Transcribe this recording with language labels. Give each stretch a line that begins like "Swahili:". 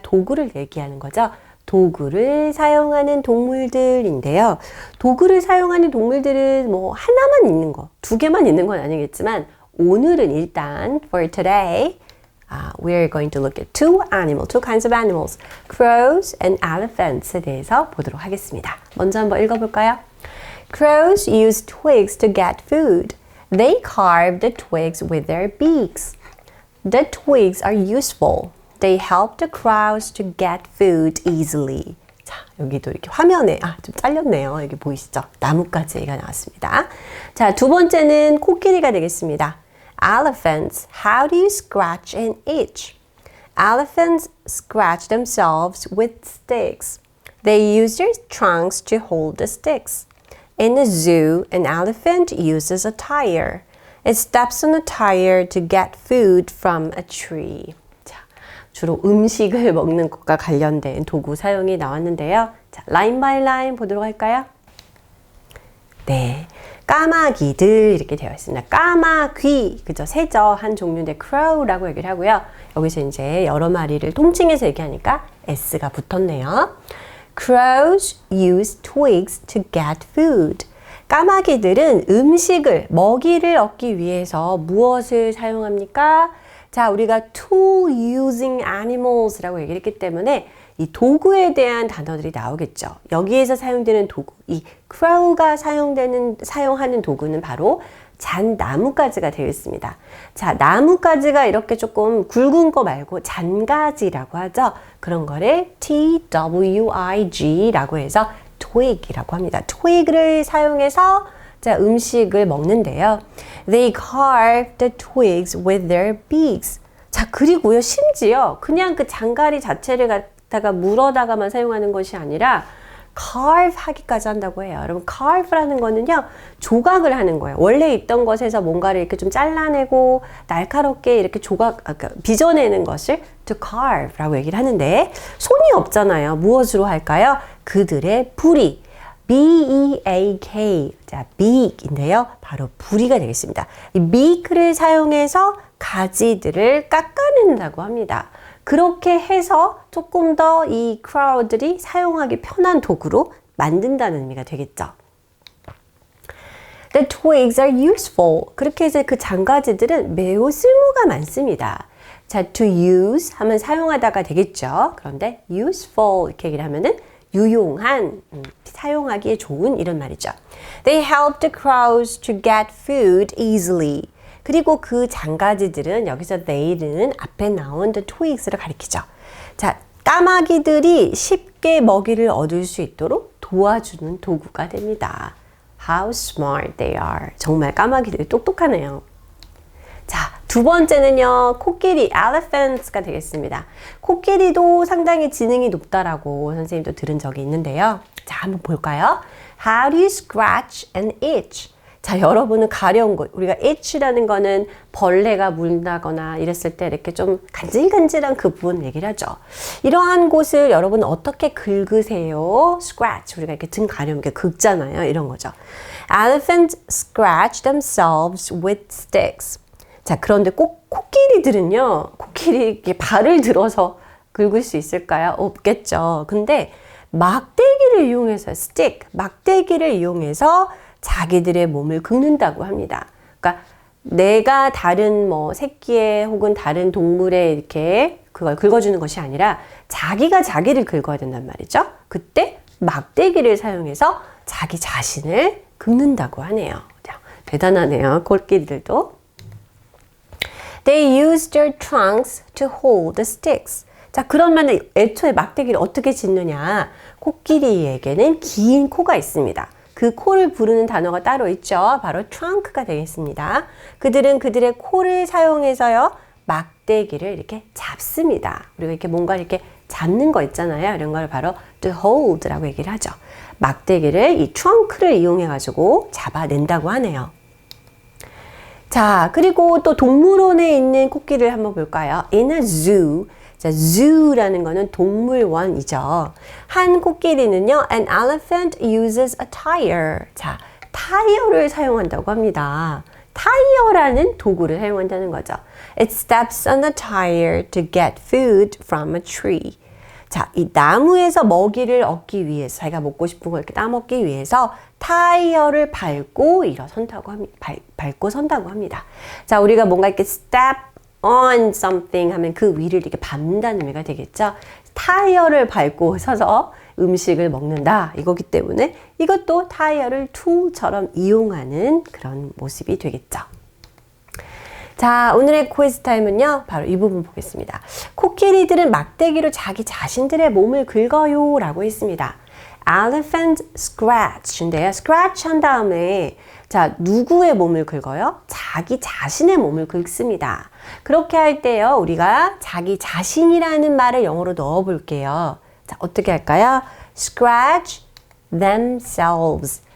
Korean: 도구를 얘기하는 거죠. 도구를 사용하는 동물들인데요. 도구를 사용하는 동물들은 뭐 하나만 있는 거, 두 개만 있는 건 아니겠지만 오늘은 일단
English: for today we're going to look at two kinds of animals, crows and elephants
Korean: 에 대해서 보도록 하겠습니다. 먼저 한번 읽어볼까요?
English: Crows use twigs to get food. They carve the twigs with their beaks. The twigs are useful. They help the crows to get food easily.
Korean: 자, 여기도 이렇게 화면에 좀 잘렸네요. 여기 보이시죠? 나뭇가지가 나왔습니다. 자, 두 번째는 코끼리가 되겠습니다.
English: Elephants, how do you scratch and itch? Elephants scratch themselves with sticks. They use their trunks to hold the sticks. In a zoo, an elephant uses a tire. It steps on a tire to get food from a tree.
Korean: 자, 주로 음식을 먹는 것과 관련된 도구 사용이 나왔는데요. 자, 라인 바이 라인 보도록 할까요? 네. 까마귀들 이렇게 되어 있습니다. 까마귀, 그죠? 새죠. 한 종류인데 crow라고 얘기를 하고요. 여기서 이제 여러 마리를 통칭해서 얘기하니까 s가 붙었네요.
English: Crows use twigs to get food.
Korean: 까마귀들은 음식을, 먹이를 얻기 위해서 무엇을 사용합니까? 자, 우리가
English: tool using animals
Korean: 라고 얘기를 했기 때문에 이 도구에 대한 단어들이 나오겠죠. 여기에서 사용되는 도구, 이 crow가 사용하는 도구는 바로 잣나무가지가 되어 있습니다. 자, 나무가지가 이렇게 조금 굵은 거 말고 잔가지라고 하죠. 그런 거를 twig라고 해서 twig이라고 합니다. twig를 사용해서 자, 음식을 먹는데요.
English: They carve the twigs with their beaks.
Korean: 자, 그리고요, 심지어 그냥 그 장가리 자체를 갖다가 물어다가만 사용하는 것이 아니라 carve 하기까지 한다고 해요. 여러분, carve라는 거는요, 조각을 하는 거예요. 원래 있던 것에서 뭔가를 이렇게 좀 잘라내고 날카롭게 이렇게 빚어내는 것을 to carve라고 얘기를 하는데, 손이 없잖아요. 무엇으로 할까요? 그들의 부리. B-E-A-K. 자, beak인데요. 바로 부리가 되겠습니다. 이 beak를 사용해서 가지들을 깎아낸다고 합니다. 그렇게 해서 조금 더 이 crow들이 사용하기 편한 도구로 만든다는 의미가 되겠죠.
English: The twigs are useful.
Korean: 그렇게 해서 그 장가지들은 매우 쓸모가 많습니다. 자, to use 하면 사용하다가 되겠죠. 그런데 useful 이렇게 얘기를 하면은 유용한, 사용하기에 좋은 이런 말이죠.
English: They help the crows to get food easily.
Korean: 그리고 그 장가지들은 여기서 they는 앞에 나온 the twigs를 가리키죠. 자, 까마귀들이 쉽게 먹이를 얻을 수 있도록 도와주는 도구가 됩니다.
English: How smart they are.
Korean: 정말 까마귀들이 똑똑하네요. 자, 두 번째는요, 코끼리, elephants가 되겠습니다. 코끼리도 상당히 지능이 높다라고 선생님도 들은 적이 있는데요. 자, 한번 볼까요?
English: How do you scratch and itch?
Korean: 자, 여러분은 가려운 곳, 우리가 itch라는 거는 벌레가 물다거나 이랬을 때 이렇게 좀 간질간질한 그 부분 얘기를 하죠. 이러한 곳을 여러분 어떻게 긁으세요? Scratch, 우리가 이렇게 등 가려운 게 긁잖아요. 이런 거죠.
English: Elephants scratch themselves with sticks.
Korean: 자, 그런데 꼭 코끼리들은요, 코끼리 발을 들어서 긁을 수 있을까요? 없겠죠. 근데 막대기를 이용해서, stick, 막대기를 이용해서 자기들의 몸을 긁는다고 합니다. 그러니까 내가 다른 새끼의 혹은 다른 동물의 이렇게 그걸 긁어주는 것이 아니라 자기가 자기를 긁어야 된단 말이죠. 그때 막대기를 사용해서 자기 자신을 긁는다고 하네요. 대단하네요. 코끼리들도.
English: They use their trunks to hold the sticks.
Korean: 자, 그러면 애초에 막대기를 어떻게 짓느냐? 코끼리에게는 긴 코가 있습니다. 그 코를 부르는 단어가 따로 있죠. 바로 trunk가 되겠습니다. 그들은 그들의 코를 사용해서요, 막대기를 이렇게 잡습니다. 우리가 이렇게 뭔가 이렇게 잡는 거 있잖아요. 이런 걸 바로 to hold라고 얘기를 하죠. 막대기를 이 trunk를 이용해가지고 잡아낸다고 하네요. 자, 그리고 또 동물원에 있는 코끼리를 한번 볼까요?
English: In a zoo.
Korean: 자, zoo라는 거는 동물원이죠. 한 코끼리는요,
English: an elephant uses a tire.
Korean: 자, 타이어를 사용한다고 합니다. 타이어라는 도구를 사용한다는 거죠.
English: It steps on the tire to get food from a tree.
Korean: 자, 이 나무에서 먹이를 얻기 위해서, 자기가 먹고 싶은 걸 이렇게 따먹기 위해서 타이어를 밟고 일어선다고 합니다. 밟고 선다고 합니다. 자, 우리가 뭔가 이렇게
English: step on something
Korean: 하면 그 위를 이렇게 밟는다는 의미가 되겠죠. 타이어를 밟고 서서 음식을 먹는다 이거기 때문에 이것도 타이어를 tool처럼 이용하는 그런 모습이 되겠죠. 자, 오늘의 퀴즈 타임은요, 바로 이 부분 보겠습니다. 코끼리들은 막대기로 자기 자신들의 몸을 긁어요 라고 했습니다.
English: Elephant scratch인데요.
Korean: scratch 한 다음에 자, 누구의 몸을 긁어요? 자기 자신의 몸을 긁습니다. 그렇게 할 때요, 우리가 자기 자신이라는 말을 영어로 넣어 볼게요. 자, 어떻게 할까요?
English: scratch themselves.